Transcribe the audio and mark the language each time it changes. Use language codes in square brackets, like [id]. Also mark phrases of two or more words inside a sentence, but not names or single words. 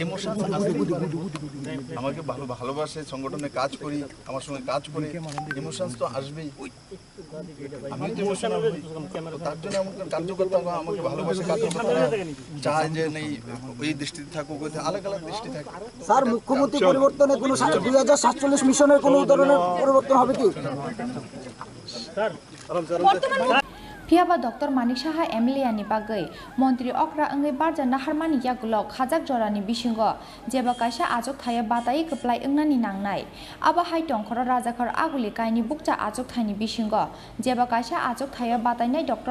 [bn] ইমোশন আমাকে ভালোবাসে, সংগঠনে কাজ করি, আমার সঙ্গে কাজ করে, ইমোশনস তো আসবেই। আমি তো ইমোশনাল হই, তার জন্য আমাকে কার্যকর্তা আমাকে ভালোবাসে, কার্যকর্তারা চায় যে নেই ওই দৃষ্টিতে থাকুক, আলাদা আলাদা দৃষ্টি থাকে। স্যার, মুখ্যমন্ত্রী পরিবর্তনে কোনো 2047 মিশনের কোনো ধরনের পরিবর্তন হবে কি? [trp] Phiaba Dr. Manik Saha MLA ni bagai Montri Okra angai barja naharmani yagulok khajak jorani bisingo jeba kaisa ajok thaya batai keplai engnani nangnai aba hai tongkhora rajakhar aguli kaini bukcha ajok thaini bisingo jeba kaisa ajok thaya batainai Dr.